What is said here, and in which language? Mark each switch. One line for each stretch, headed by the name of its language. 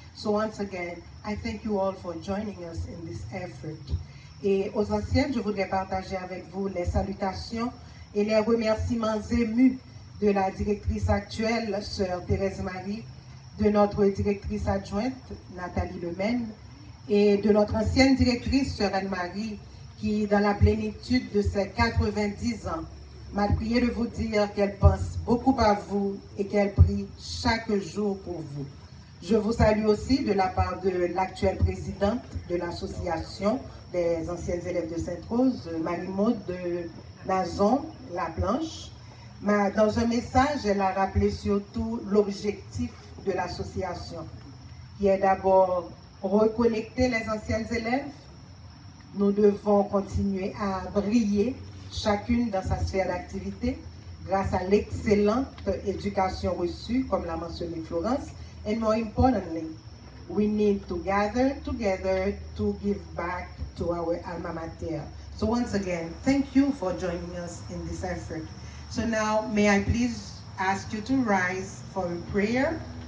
English: So once again, I thank you all for joining us in this effort.
French: Et aux anciennes, je voudrais partager avec vous les salutations et les remerciements émus de la directrice actuelle, Sœur Thérèse Marie, de notre directrice adjointe, Nathalie Lemaine, et de notre ancienne directrice, Sœur Anne-Marie, qui, dans la plénitude de ses 90 ans, m'a prié de vous dire qu'elle pense beaucoup à vous et qu'elle prie chaque jour pour vous. Je vous salue aussi de la part de l'actuelle présidente de l'association des anciennes élèves de Sainte-Rose, Marie-Maude de Nazon, La Blanche. Dans un message, elle a rappelé surtout l'objectif de l'association, qui est d'abord reconnecter les anciennes élèves. Nous devons continuer à briller, chacune dans sa sphère d'activité, grâce à l'excellente éducation reçue, comme l'a mentionné Florence.
English: And more importantly, we need to gather together to give back to our alma mater. So once again, thank you for joining us in this effort. So now, may I please ask you to rise for a prayer.